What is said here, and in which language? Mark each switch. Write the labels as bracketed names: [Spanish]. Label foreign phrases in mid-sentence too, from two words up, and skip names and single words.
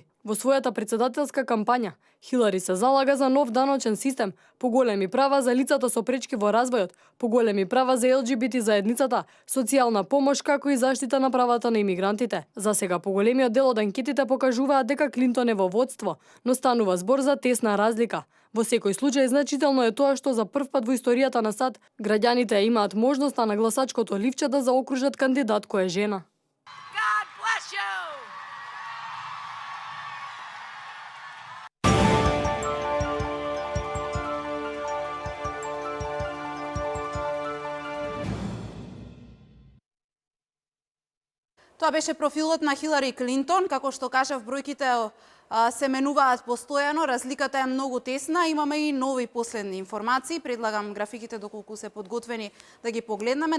[Macedonian] Во својата председателска кампања, Хилари се залага за нов даночен систем, поголеми права за лицата со пречки во развојот, поголеми права за ЛГБТ заедницата, социјална помош како и заштита на правата на имигрантите. За сега поголемиот дел од анкетите покажуваат дека Клинтон е во водство, но станува збор за тесна разлика. Во секој случај значително е тоа што за прв пат во историјата на САД граѓаните имаат можноста на гласачкото ливче да заокружат кандидат која е жена. [English] God bless you! [Macedonian] Тоа беше профилот на Хилари Клинтон, како што кажав, бројките се менуваат постојано, разликата е многу тесна, имаме и нови последни информации, предлагам графиките доколку се подготвени да ги погледнеме.